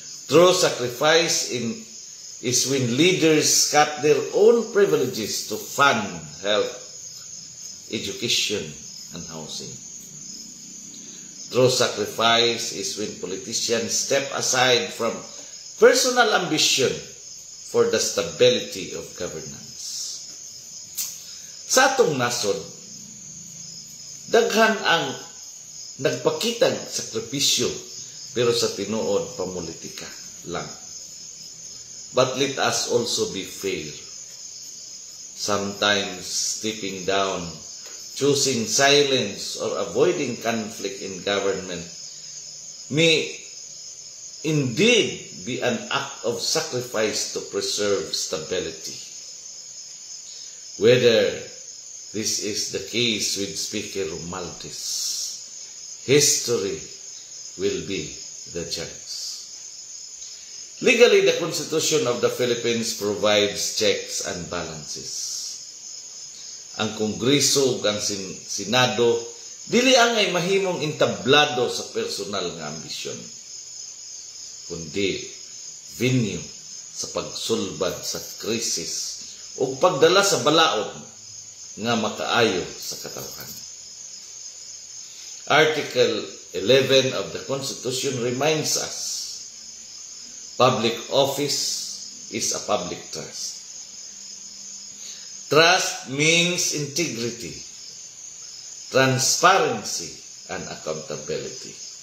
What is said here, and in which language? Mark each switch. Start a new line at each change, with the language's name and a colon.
English: True sacrifice is when leaders cut their own privileges to fund health, education, and housing. True sacrifice is when politicians step aside from personal ambition for the stability of governance.
Cebuano: Sa atong nasod, daghan ang nagpakitag sakripisyo pero sa tinuod pamulitika lang.
English: But let us also be fair. Sometimes stepping down, choosing silence or avoiding conflict in government may indeed be an act of sacrifice to preserve stability. Whether this is the case with Speaker Romualdez, history will be the judge. Legally, the Constitution of the Philippines provides checks and balances.
Cebuano: Ang Kongreso ug ang Senado dili angay mahimong entablado sa personal nga ambisyon, kundi venue sa pagsulbad sa krisis ug pagdala sa balaod nga makaayo sa katawhan.
English: Article 11 of the Constitution reminds us, public office is a public trust. Trust means integrity, transparency, and accountability.